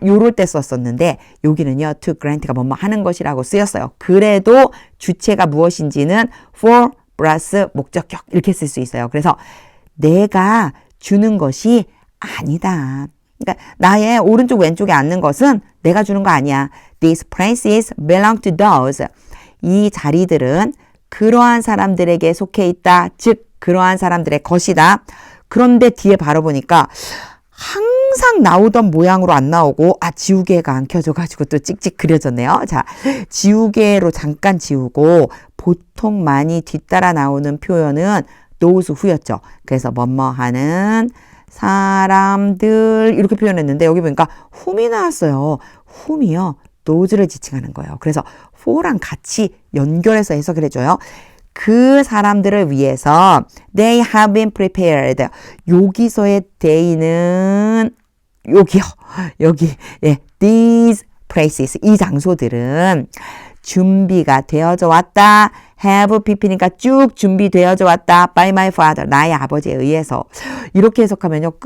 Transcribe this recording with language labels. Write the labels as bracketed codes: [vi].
[ko] 요럴 때 썼었는데 여기는요. to grant가 뭐뭐 하는 것이라고 쓰였어요. 그래도 주체가 무엇인지는 for 플러스 목적격 이렇게 쓸 수 있어요. 그래서 내가 주는 것이 아니다. 그러니까 나의 오른쪽 왼쪽에 앉는 것은 내가 주는 거 아니야. [en] These places belong to those. [ko] 이 자리들은 그러한 사람들에게 속해 있다. 즉 그러한 사람들의 것이다. 그런데 뒤에 바로 보니까 항상 나오던 모양으로 안 나오고 지우개가 안 켜져가지고 또 찍찍 그려졌네요. 자, 지우개로 잠깐 지우고 보통 많이 뒤따라 나오는 표현은 those 후였죠. 그래서 뭐뭐 하는 사람들 이렇게 표현했는데 여기 보니까 whom이 나왔어요. whom이요. those를 지칭하는 거예요. 그래서 for랑 같이 연결해서 해석을 해줘요. 그 사람들을 위해서 [en] they have been prepared. [ko] 여기서의 they는 여기요. 여기 these places 이 장소들은 준비가 되어져 왔다. have pp니까 쭉 준비되어져 왔다. [en] by my father, [ko] 나의 아버지에 의해서. 이렇게 해석하면요.